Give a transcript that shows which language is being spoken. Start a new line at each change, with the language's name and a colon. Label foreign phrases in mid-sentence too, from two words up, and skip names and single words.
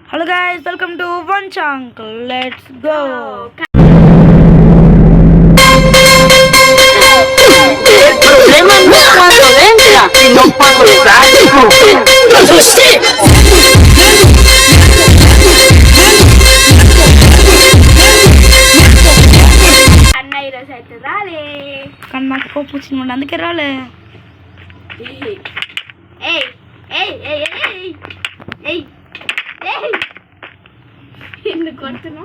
English: Hello guys, welcome to One Chunk. Let's go.
Spanish: El problema no es cuando entra, sino cuando sale.
Telugu: అన్న ఈరోజు అయితే రాలే కానీ నాకు కోపం వచ్చింది అందుకే రాలే. ఏయ్ ఏయ్ ఏయ్ ఏయ్ ఏయ్ ఏయ్ ఎందుకు కొడుతున్నావు?